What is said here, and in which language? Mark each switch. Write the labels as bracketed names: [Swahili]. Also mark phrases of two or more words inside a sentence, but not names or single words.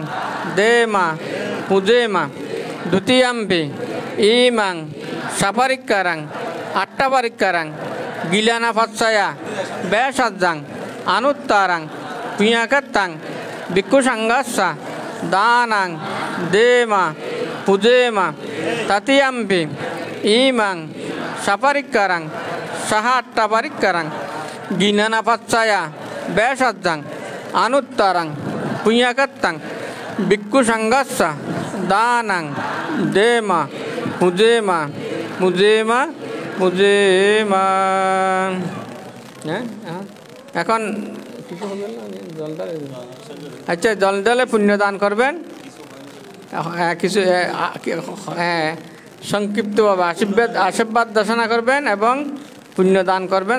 [Pali] dema, pujema, dutiyampi, imang, saparikkarang, আট্টাবারিক্কারাং গিলানা ফাৎসায়া বেসাজ্জাং আনুত্তারাং পিয়াকাত্তাং ভিক্ষু সাঙ্গাসা দানাং দেমা পুজেমা তাতিয়াম্পি ইমাং সাপারিক্কারাং সাহা আট্টাবারিক্কারাং গিলানা ফাৎসায়া বেসাজ্জাং আনুত্তারাং পিয়াকাত্তাং ভিক্ষু সাঙ্গাসা দানাং দেমা পুজেমা মুজেমা মুজেমা। [Bangla] হ্যাঁ, এখন কিছু হবে না, জল ঢালে। আচ্ছা, জল ঢালে পুণ্য দান করবেন। কিছু সংক্ষিপ্তভাবে আশীর্বাদ দর্শনা করবেন এবং পুণ্য দান করবেন।